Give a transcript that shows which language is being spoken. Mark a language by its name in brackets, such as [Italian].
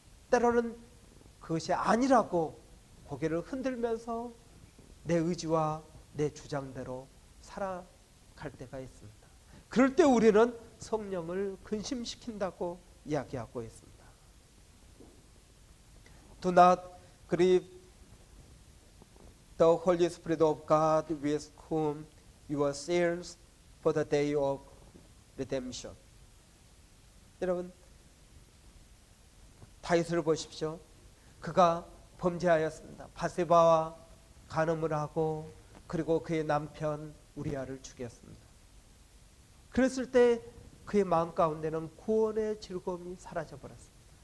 [Korean] 때로는 그것이 아니라고 고개를 흔들면서 내 의지와 내 주장대로 살아갈 때가 있습니다. 그럴 때 우리는 성령을 근심시킨다고 이야기하고 있습니다. [English] Do not grieve the Holy Spirit of God with whom you are sealed for the day of redemption. [Korean] 여러분, 다윗을 보십시오. 그가 범죄하였습니다. 바세바와 간음을 하고 그리고 그의 남편 우리아를 죽였습니다. 그랬을 때 그의 마음 가운데는 구원의 즐거움이 사라져 버렸습니다.